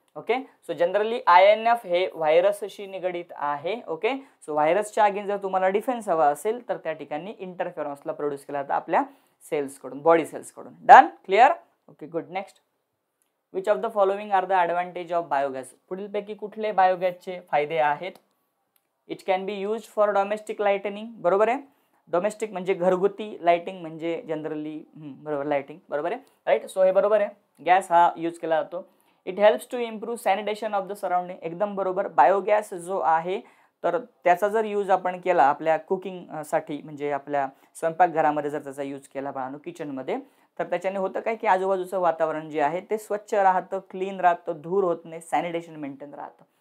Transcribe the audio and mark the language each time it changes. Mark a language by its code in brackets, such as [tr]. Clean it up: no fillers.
[mr] Okay, so generally INF हे व्हायरसशी निगडीत आहे. ओके, सो व्हायरसच्या अगेन्स्ट जर तुम्हाला डिफेन्स हवा असेल तर त्या ठिकाणी इंटरफेरॉन्सला प्रोड्यूस केला जातं आपल्या सेल्स कडून, बॉडी सेल्स कडून. Done, clear. Okay, good. Next. [en] Which of the following are the advantage of biogas. पुढीलपैकी कुठले बायोगॅसचे फायदे आहेत. It can be use for domestic lightning. [mr] बरोबर आहे. डोमेस्टिक म्हणजे घरगुती, लाइटिंग म्हणजे जनरली बरोबर लाइटिंग. बरोबर आहे, राईट. सो हे बरोबर आहे, गॅस हा यूज केला जातो. It helps to improve sanitation of the surrounding. एकदम बरोबर. बायोगॅस जो आहे तर त्याचा जर यूज आपण केला आपल्या कुकिंगसाठी, म्हणजे आपल्या स्वयंपाकघरामध्ये जर त्याचा यूज केला बाळांनो, किचनमध्ये, तर त्याच्याने होतं काय की आजूबाजूचं वातावरण जे आहे ते स्वच्छ राहतं, क्लीन राहतं, धूर होत नाही, सॅनिटेशन मेंटेन राहतं.